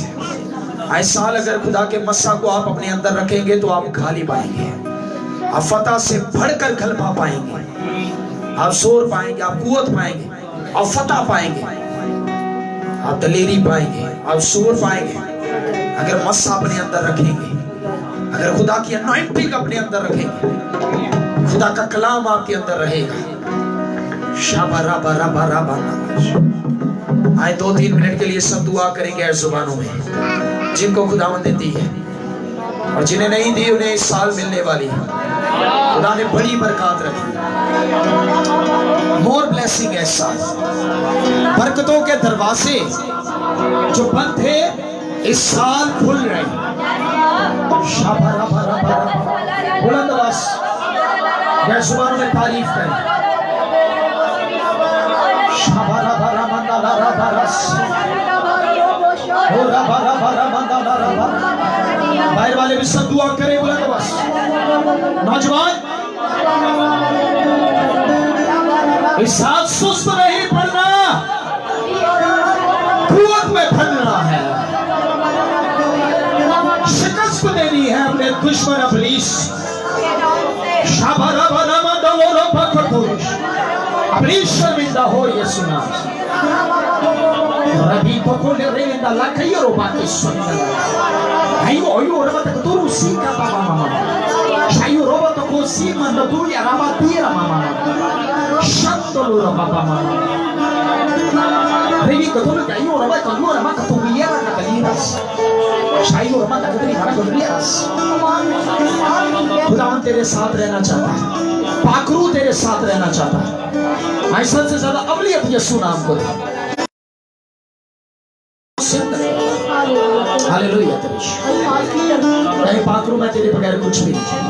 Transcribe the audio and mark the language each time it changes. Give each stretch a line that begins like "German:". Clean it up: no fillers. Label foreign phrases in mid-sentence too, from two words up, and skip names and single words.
Hindi: आए साल अगर खुदा के मस्सा को आप अपने अंदर रखेंगे तो आप खाली पाएंगे, आप फतह से बढ़कर गलबा पाएंगे, आप शोर पाएंगे, आप कुव्वत पाएंगे, आप फतह पाएंगे, आप दलेरी पाएंगे, आप शोर पाएंगे। अगर मस्सा अपने अंदर रखेंगे, अगर खुदा की अनॉइंटिंग अपने अंदर रखेंगे, खुदा का कलाम आपके अंदर रहेगा। शाबारा बारा बारा बारा। आए 2-3 मिनट के लिए सब दुआ करेंगे गैर जुबानों में, जिनको खुदावंद देती है और जिन्हें नहीं दी उन्हें इस साल मिलने वाली है। खुदा ने बड़ी बरकत रखी,
English: more blessing
Hindi: है इस साल। बरकतों के दरवाजे जो बंद थे इस साल खुल रहे हैं। शाबारा बारा बारा। बुलंद आवाज गैर जुबानों में तारीफ करें। शाबारा बारा मंदा ला बारस, होरा बारा बारा मंदा ला बारा। बाहर वाले भी सब दुआ करें, बुलंद आवाज। नौजवान, इस साल सुस्त नहीं पड़ना, कुव्वत में बनना है। शिकस्त को देनी है अपने दुश्मन इब्लीस। शाबारा बारा मंदा ला बारस। इब्लीस शर्मिंदा हो ये सुना। Rabi toko le renda la kayero ba isonda. Ayo oyo roba ta turu si ka ba mama. Shayo roba to ko si manda turu ya raba tira mama. Shanto lo roba mama. Revi ko tolu kayo roba ko lo roba ka to biera ka kaliras. Shayo roba ta tiri mara ko biras. खुदावन तेरे साथ रहना चाहता है, पाकरू तेरे साथ रहना चाहता है। ऐसा से ज्यादा अवलियत यीशु नाम को दे। हालेलुया। कहीं पाकरू मैं तेरे बगैर कुछ भी नहीं।